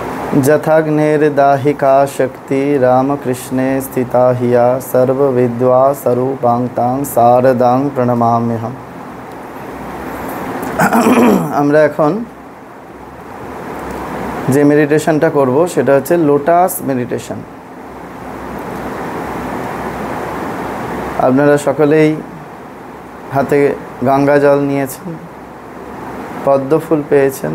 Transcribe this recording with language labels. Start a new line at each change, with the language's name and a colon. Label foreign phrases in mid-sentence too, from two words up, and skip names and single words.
Sanskrit: जथाग्नेर्दाहिका शक्ति रामकृष्णे स्थिता हिया सर्वविद्वा स्वरूपांतां शारदां प्रणमाम्यहम्।
Bangla: আমরা এখন যে মেডিটেশনটা করব সেটা হচ্ছে
English: lotus meditation.
Bangla: আপনারা সকলেই হাতে গঙ্গা জল নিয়েছেন, পদ্ম ফুল পেয়েছেন।